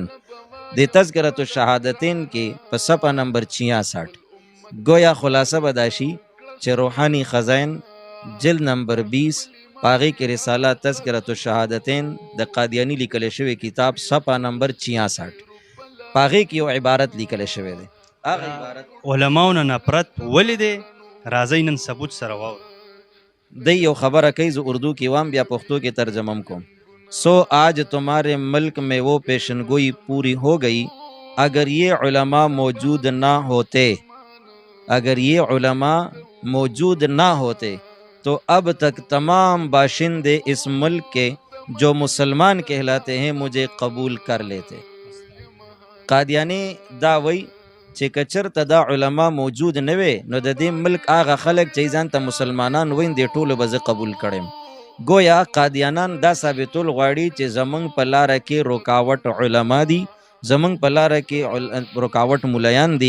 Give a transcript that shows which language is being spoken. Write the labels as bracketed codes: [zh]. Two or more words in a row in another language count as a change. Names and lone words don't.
[ps] د تذکرۃ الشهادتین کې په صفحه نمبر 66 گویا خلاصه بداشي چې روحانی خزائن جلد نمبر 20 پاغي کې رساله تذکرۃ الشهادتین د قادیانی لیکل شوی کتاب صفحه نمبر 66 پاغي کې یو عبارت لیکل شوی دی. هغه عبارت علماو نه نفرت ولې دی؟ راځئ نن ثبوت سره واورو. دی یو خبره کوي، زه اردو کې وام بیا پښتو کې ترجمه کوم. [ur] سو آج تمہارے ملک میں وہ پیشن گوئی پوری ہو گئی، اگر یہ علماء موجود نہ ہوتے، اگر یہ علماء موجود نہ ہوتے تو اب تک تمام باشندے اس ملک کے جو مسلمان کہلاتے ہیں مجھے قبول کر لیتے. [ps] قادیانی دا وی چې کچرته دا علما موجود نه وي نو د دې ملک هغه خلک چې ځان ته مسلمانان وین دي ټولو به زه قبول کړم. گویا قادیانان دا ثابتول غواړي چې زمونږ په لاره کې رکاوټ علما دي، زمونږ په لاره کې رکاوټ ملایان دي.